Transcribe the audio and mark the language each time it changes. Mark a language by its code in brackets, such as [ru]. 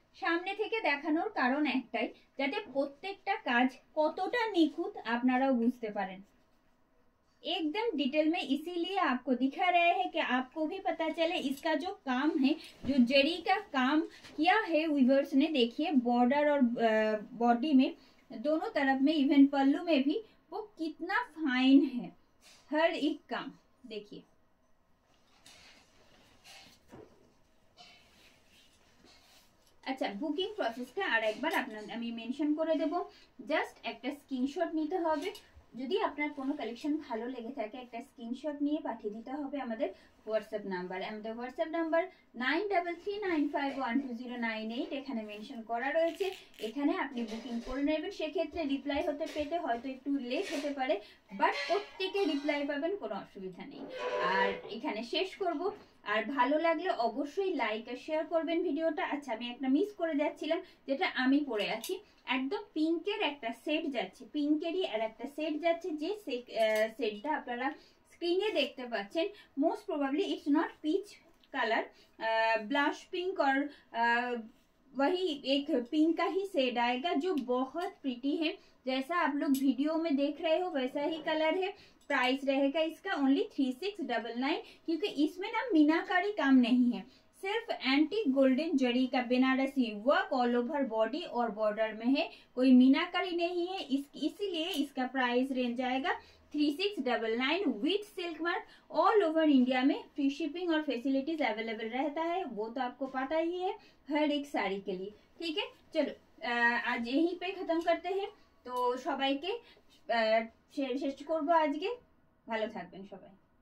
[bn] সামনে থেকে দেখানোর কারণ একটাই, যাতে প্রত্যেকটা কাজ কতটা নিখুঁত আপনারাও বুঝতে পারেন। [hi] एकदम डिटेल में इसीलिए आपको दिखा रहे हैं कि आपको भी पता चले इसका जो काम है, जो जरी का काम किया है वीवर्स ने। देखिए बॉर्डर और बॉडी में दोनों तरफ में, इवन पल्लू में भी वो कितना फाइन है हर एक काम। [bn] देखिए আচ্ছা বুকিং প্রসেসটা আর একবার আমি মেনশন করে দেব। জাস্ট একটা স্ক্রিনশট নিতে হবে, যদি আপনার কোনো কালেকশন ভালো লেগে থাকে একটা স্ক্রিনশট নিয়ে পাঠিয়ে দিতে হবে আমাদের হোয়াটসঅ্যাপ নাম্বার। আমাদের হোয়াটসঅ্যাপ নাম্বার 9339512098, এখানে মেনশন করা রয়েছে। এখানে আপনি বুকিং করে নেবেন, সেক্ষেত্রে রিপ্লাই হতে পেতে হয়তো একটু লেট হতে পারে, বাট প্রত্যেকে রিপ্লাই পাবেন, কোনো অসুবিধা নেই। আর এখানে শেষ করব, আর ভালো লাগলে অবশ্যই লাইক আর শেয়ার করবেন ভিডিওটা। আচ্ছা আমি একটা মিস করে যাচ্ছিলাম, যেটা আমি পরে আছি একদম পিঙ্কের একটা সেট যাচ্ছে, পিঙ্কেরই আর একটা সেট যাচ্ছে, যে সেটটা আপনারা स्क्रीने देखते पाচ্ছেন। [hi] Most probably it's not peach colour, blush pink और वही एक पिंक का ही शेड आएगा, जो बहुत प्रीटी है। जैसा आप लोग वीडियो में देख रहे हो वैसा ही कलर है। प्राइस रहेगा इसका ओनली 3699, क्योंकि इसमें ना मीनाकारी काम नहीं है, सिर्फ एंटी गोल्डन जरी का Banarasi work all over body और बॉर्डर में है, कोई मीनाकारी नहीं है। इसीलिए इसका प्राइस रेंज आएगा 3699 with silk mark. All over India में फ्री शिपिंग और फैसिलिटीज अवेलेबल रहता है, वो तो आपको पता ही है हर एक साड़ी के लिए। ठीक है, चलो आज यहीं पे खत्म करते हैं। [bn] तो সবাইকে শেষ করবো আজকে, ভালো থাকবেন সবাই।